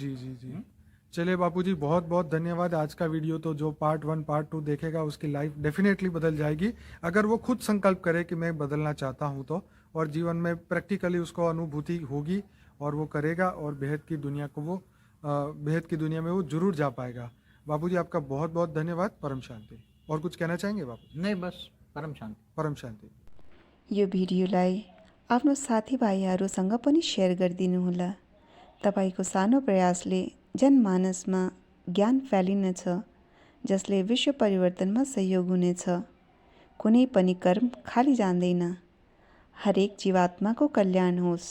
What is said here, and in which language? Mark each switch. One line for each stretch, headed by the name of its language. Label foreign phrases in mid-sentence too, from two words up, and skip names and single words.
Hindi: जी जी जी चलिए बापूजी, बहुत बहुत धन्यवाद। आज का वीडियो तो जो पार्ट 1 पार्ट 2 देखेगा उसकी लाइफ डेफिनेटली बदल जाएगी, अगर वो खुद संकल्प करे कि मैं बदलना चाहता हूँ तो, और जीवन में प्रैक्टिकली उसको अनुभूति होगी और वो करेगा और बेहद की दुनिया को वो बेहद की दुनिया में वो जरूर जा पाएगा। बापूजी आपका बहुत बहुत धन्यवाद। परम शांति। और कुछ कहना चाहेंगे बापू? नहीं, बस परम शांति। परम शांति।
Nepali: यो भिडियोलाई आफ्नो साथीभाइहरूसँग पनि सेयर गरिदिनुहोला। तपाईँको सानो प्रयासले जनमानसमा ज्ञान फैलिनेछ, जसले विश्व परिवर्तनमा सहयोग हुनेछ। कुनै पनि कर्म खाली जाँदैन। हरेक जीवात्माको कल्याण होस्।